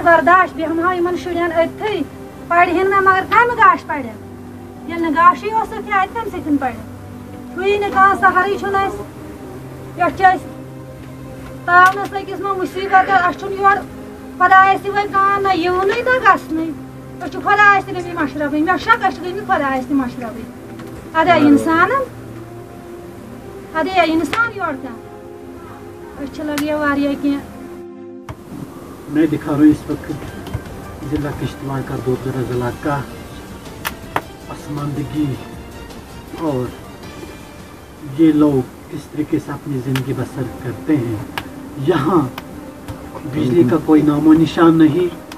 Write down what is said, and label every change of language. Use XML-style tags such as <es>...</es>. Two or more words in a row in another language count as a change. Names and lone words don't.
<ks>برداشت بیٚہمہو یِمن شُرٮ۪ن أتھٕے پرہن مےٚ مگر کمہِ گاش پرن ییٚلہِ نہٕ گاشٕے اوسُکھ اَتہِ کمہِ سۭتۍ پرن چھُیی نہٕ کانٛہہ سہرٕے چھُنہٕ اَسہِ یۄس چھِ أسۍ تاونس أکِس منٛز مُصیٖبت اَسہِ چھُنہٕ یورٕ خۄدایس تہِ وۄنۍ کانٛہہ نہ یِونٕے نہ گژھنٕے أسۍ چھِ خۄدایس تہِ گٔمٕتۍ مشرفٕے مےٚ شک أسۍ چھِ گٔمٕتۍ خۄدایس تہِ مشرفٕے اَدے اِنسانن اَدے اِنسان یورٕ کانٛہہ أسۍ چھِ لگے واریاہ کینٛہہ</ks> <ur>میں دکھا رہا ہوں اس وقت ضلع کشتواڑ کا دور دراز علاقہ پسماندگی اور یہ لوگ کس طریقے سے اپنی زندگی بسر کرتے ہیں یہاں بجلی کا کوئی نام و نشان نہیں</ur>